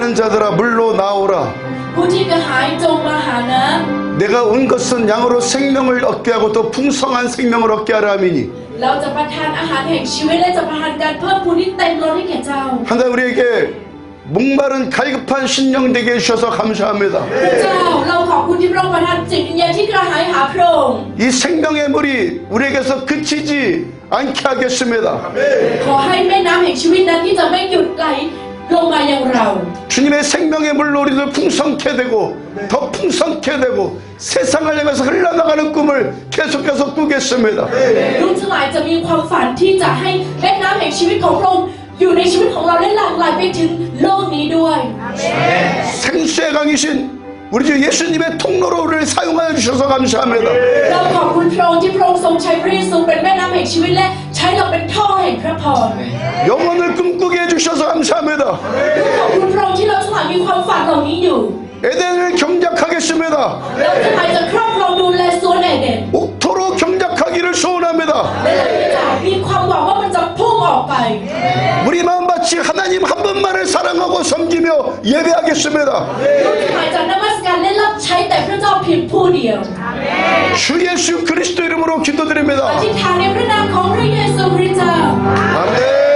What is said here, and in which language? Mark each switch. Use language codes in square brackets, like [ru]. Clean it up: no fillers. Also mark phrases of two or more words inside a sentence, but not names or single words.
[ko] 자들아 물로 나오라. [th] ผู้ที่กระหายจงมาหาน้ [ko] 내가 온 것은 양으로 생명을 얻게 하고 또 풍성한 생명을 얻게 하라 함이니 [th] ำเราจะประทานอาหารแห่งชีวิตและจะประทานการเพิ่มพูนที่เต็มล้นให้แก่เจ้า [ko] 하나님 우리에게 목마른 갈급한 신령 되게 해주셔서 감사합니다. [th] พระเจ้าเราขอบคุณที่พระองค์ประทานจิตวิญญาณที่กระหายหาพระองค์ [ko] 이 생명의 물이 우리에게서 그치지 않게 하겠습니다. [th] ขอให้แม่น้ำแห่งชีวิตนั้นที่จะไม่หยุดไหลลงมายังเรา [ko] 주님의 생명의 물로 우리를 풍성케 되고 더 풍성케 되고 세상을 향해서 흘러나가는 꿈을 계속해서 꾸겠습니다. [th] ลูกทั้งหลายจะมีความฝันที่จะให้แม่น้ำแห่งชีวิตของพระองค์อยู่ในชีวิตของเราและหลั่งไหลไปถึงโลกนี้ด้วย [ko] 생수의 강이신 우리 주 예수님의 통로로 우리를 사용하여 주셔서 감사합니다. [th] เราขอบคุณพระองค์ที่พระองค์ทรงใช้พระเยซูเป็นแม่น้ำแห่งชีวิตและใช้เราเป็นท่อแห่งพระพร [ko] 영혼을 꿈꾸게 해주셔서 감사합니다. [th] ขอบคุณพระองค์ที่เราทั้งหลายมีความฝันเหล่านี้อยู่ [ko] 에덴을 경작하겠습니다. [th] เราทั้งหลายจะครอบครองดูแลสวนเอเดน [ko] 옥토로 경작하기를 소원합니다. [th] และเราจะมีความหวังว่ามันจะพุ่งออกไป [ko] 우리 마음밭이 하나님 한 분만을 사랑하고 섬기며 예배하겠습니다. [th] เราทั้งหลายจะนมัสการและรับใช้แต่พระเจ้าเพียงผู้เดียว [ko] 주 예수 그리스도 이름으로 기도드립니다. [th] อธิษฐานในพระนามของพระเยซูคริสต์เจ้า [ko] 아멘.